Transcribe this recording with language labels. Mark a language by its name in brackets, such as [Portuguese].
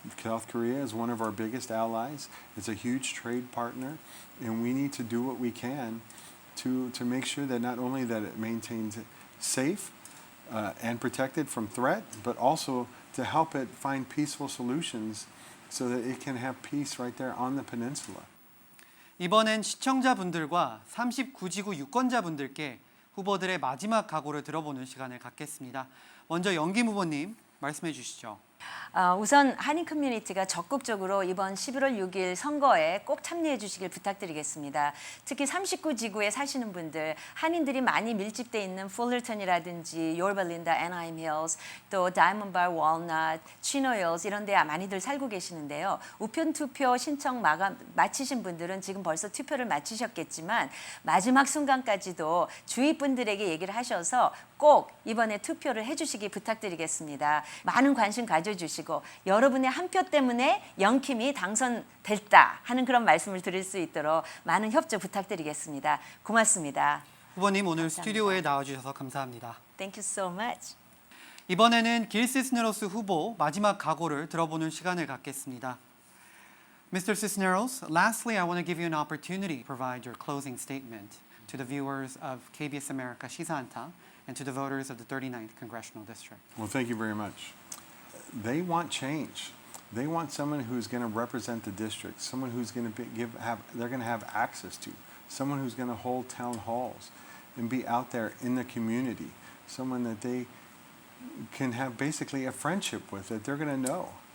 [English] South Korea is one of our biggest allies. It's a huge trade partner, and we need to do what we can to make sure that not only that it maintains it safe and protected from threat, but also to help it find peaceful solutions so that it can have peace right there on the peninsula. [Korean] 이번엔 시청자분들과 39지구 유권자분들께 후보들의 마지막 각오를 들어보는 시간을 갖겠습니다. 먼저 영김 후보님 말씀해 주시죠. 우선 한인 커뮤니티가 적극적으로 이번 11월 6일 선거에 꼭 참여해 주시길 부탁드리겠습니다. 특히 39지구에 사시는 분들, 한인들이 많이 밀집돼 있는 풀lerton이라든지 요르발린다, 애나임 힐스, 또 다이먼바, 월넛, 치노 힐스 이런 데 많이들 살고 계시는데요. 우편 투표 신청 마치신 분들은 지금 벌써 투표를 마치셨겠지만 마지막 순간까지도 주위 분들에게 얘기를 하셔서 꼭 이번에 투표를 해주시기 부탁드리겠습니다. 많은 관심 가져주시고 여러분의 한 표 때문에 영킴이 당선됐다 하는 그런 말씀을 드릴 수 있도록 많은 협조 부탁드리겠습니다. 고맙습니다. 후보님 오늘 감사합니다. 스튜디오에 나와주셔서 감사합니다. [English] Thank you so much. [Korean] 이번에는 길 시스네로스 후보 마지막 각오를 들어보는 시간을 갖겠습니다. [English] Mr. Cisneros, lastly, I want to give you an opportunity to provide your closing statement to the viewers of KBS America 시사한타 and to the voters of the 39th Congressional District. Well, thank you very much. They want change. They want someone who's going to represent the district, someone who's going to they're going to have access to, someone who's going to hold town halls and be out there in the community, someone that they can have basically a friendship with, that they're going to know.